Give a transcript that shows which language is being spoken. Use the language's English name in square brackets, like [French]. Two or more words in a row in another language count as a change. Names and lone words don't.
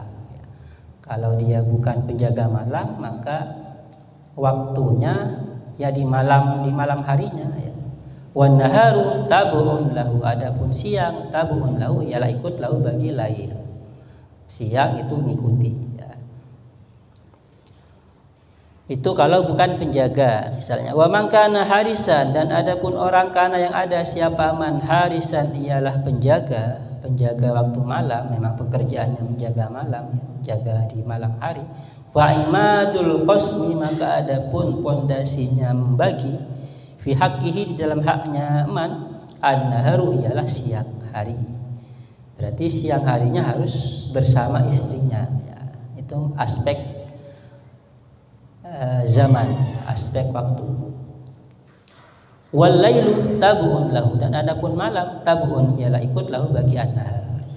[Indonesian] Kalau dia bukan penjaga malam maka waktunya ya di malam harinya ya. [Arabic] والنهار تابع له, [Indonesian] adapun siang [Arabic] تابع له [Indonesian] ialah ikut lahu bagi lail. Siang itu ngikuti ya. Itu kalau bukan penjaga misalnya. [Arabic] ومن كان حارسا, [Indonesian] dan adapun orang kana yang ada siapa [Arabic] من حارسا [Indonesian] ialah penjaga waktu malam, memang pekerjaannya menjaga malam, jaga di malam hari. [Arabic] فعماد القسم, [Indonesian] maka adapun pondasinya membagi [Arabic] في حقه [Indonesian] di dalam haknya [Arabic] من النهار [Indonesian] ialah siang hari. Berarti siang harinya harus bersama istrinya ya. Itu aspek zaman, aspek waktu. [Arabic] والليل تابع له, [Indonesian] dan adapun malam tabu'un ialah ikut lahu bagi an-nahar.